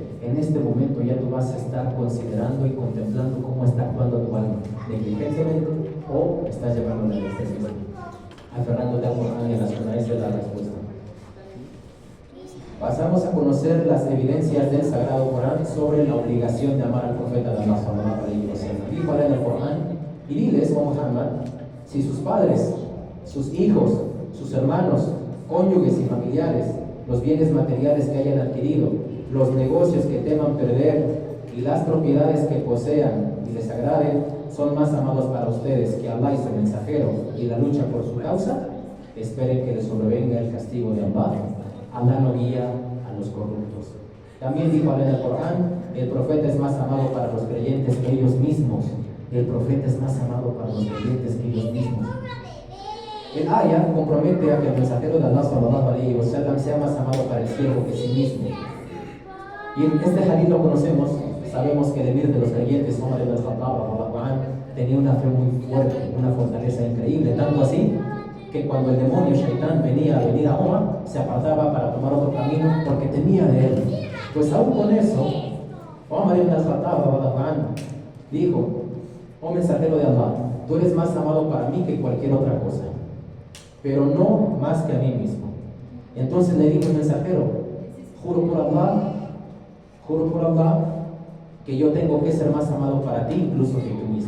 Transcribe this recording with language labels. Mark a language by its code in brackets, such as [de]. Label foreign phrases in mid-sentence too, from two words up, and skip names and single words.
[es] En este momento ya tú vas a estar considerando y contemplando cómo está actuando tu alma, negligentemente o estás llevándola al extremismo, aferrándote al Corán y a la Sunna. Esa es la respuesta. Pasamos a conocer las evidencias del Sagrado Corán sobre la obligación de amar al profeta de Allah [ar] صلى الله عليه وسلم. [es] Dijo en el Corán: y diles, oh Muhammad, si sus padres, sus hijos, sus hermanos, cónyuges y familiares, los bienes materiales que hayan adquirido, los negocios que teman perder y las propiedades que posean y les agraden son más amados para ustedes que Allah y su mensajero y la lucha por su causa, esperen que les sobrevenga el castigo de Allah. Allah no guía al los corruptos. También dijo en el Corán, el profeta es más amado para los creyentes que ellos mismos. El profeta es más amado para los creyentes que ellos mismos. El ayah compromete a que el mensajero de Allah [ar] صلى الله عليه وسلم [es] sea más amado para el siervo que sí mismo. Y en este hadith lo conocemos, sabemos que el emir de los creyentes, Omar ibn al-Khattab, tenía una fe muy fuerte, una fortaleza increíble, tanto así que cuando el demonio Shaitán venía a venir a Omar, se apartaba para tomar otro camino porque temía de él. Pues aún con eso, Omar ibn al-Khattab dijo: oh mensajero de Allah, tú eres más amado para mí que cualquier otra cosa, pero no más que a mí mismo. Entonces le dijo el mensajero: juro por Allah que yo tengo que ser más amado para ti incluso que tú mismo.